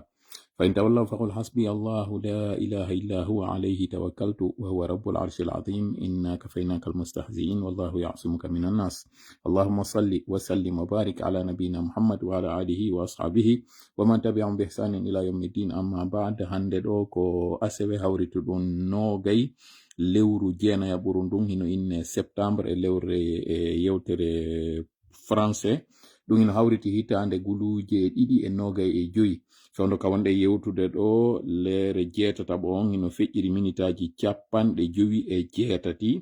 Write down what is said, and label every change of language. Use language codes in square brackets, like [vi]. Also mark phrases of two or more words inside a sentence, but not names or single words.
[ar] فإن تولوا فقل حسبي الله لا إله إلا هو عليه توكلت وهو رب العرش العظيم إنا كفيناك المستهزئين والله يعصمك من الناس. اللهم صل وسلم وبارك على نبينا محمد وعلى آله وأصحابه ومن تبعهم بإحسان إلى يوم الدين. أما بعد [ff] hande ɗo ko asewe hawrituɗum nogay lewru jeena ya ɓurundum hino inne septembre e lewre yewtere français ɗum hino hawriti hitande guluje ɗiɗi e nogay e joyi. sondo ka wonɗe yewtude ɗo leere jeetataɓo on hino feƴƴiri minitaji capanɗe jowi e jeetati.